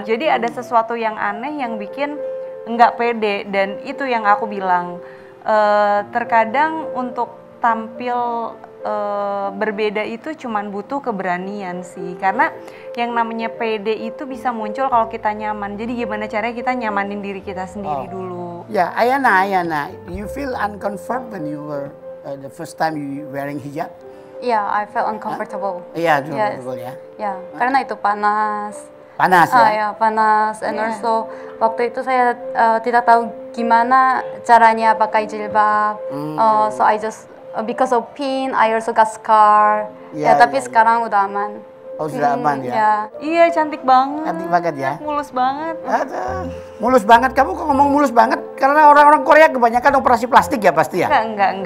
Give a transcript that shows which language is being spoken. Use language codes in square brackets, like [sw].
[id] Jadi ada sesuatu yang aneh yang bikin nggak pede dan itu yang aku bilang. Terkadang untuk tampil berbeda itu cuman butuh keberanian sih. Karena yang namanya pede itu bisa muncul kalau kita nyaman. Jadi gimana caranya kita nyamanin diri kita sendiri dulu. [en] Ya, Ayana, you feel uncomfort when you were the first time you wearing hijab? Yeah, I felt uncomfortable. [id] Iya, [en] Yes. [id] betul ya. Ya, karena itu panas. Panas ya. Ya, panas. [en] And also [id] waktu itu saya tidak tahu gimana caranya pakai jilbab. [en] So I just because of pain, I also got scar. [id] Ya, Tapi ya, sekarang udah aman. Oh, sudah aman ya. Iya, cantik banget. Cantik banget ya. Mulus banget. Aduh, mulus banget. Kamu kok ngomong mulus banget? Karena orang-orang Korea kebanyakan operasi plastik ya pasti ya? Enggak.